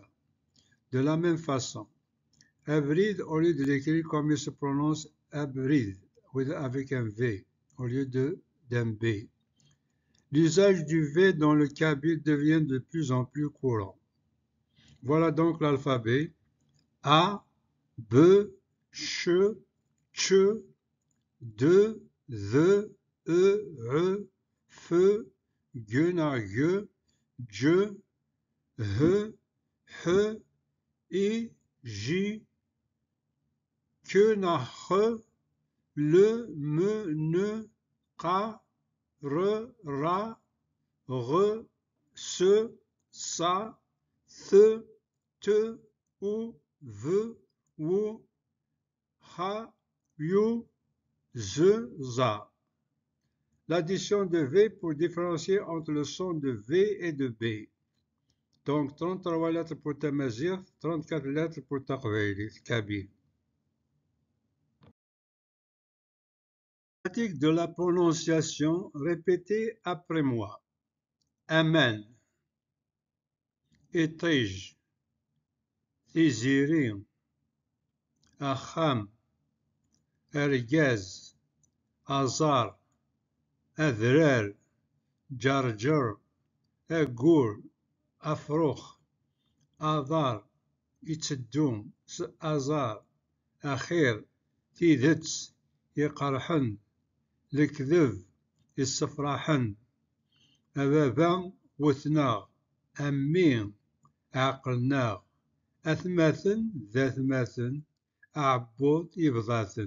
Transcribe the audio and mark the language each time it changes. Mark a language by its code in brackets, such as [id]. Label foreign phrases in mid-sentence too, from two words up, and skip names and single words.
[fr] De la même façon, Abrid, au lieu de l'écrire comme il se prononce Abrid, avec un V, au lieu d'un B. L'usage du V dans le kabyle devient de plus en plus courant. Voilà donc l'alphabet. [kab] A, B, Ch, Ch, D, Z, E, F, G, J, H, H, I, J, K, H, L, M, N, K, R, Ra, R, S, Sa, Th, T, U, V, W, H, U, Z, Za. [fr] L'addition de V pour différencier entre le son de V et de B. Donc 33 lettres pour Tamazight, 34 lettres pour Taqbaylit, kabyle. Pratique de la prononciation, répétez après moi. [kab] Amen, Etij, Tizirin, Acham, Ergaz, Azar, Adrar, Jarjar, Agur, Afroch, Adar, Itzeddum, Azar, Akhir, Tidets, Yeqarḥen, Lekdeb, Issefraḥen, Ababa, Wetnaɣ, Ammi, Ɛeqlenaɣ, Atmaten, Datmaten, Aɛebbuḍ, Ibḍaten.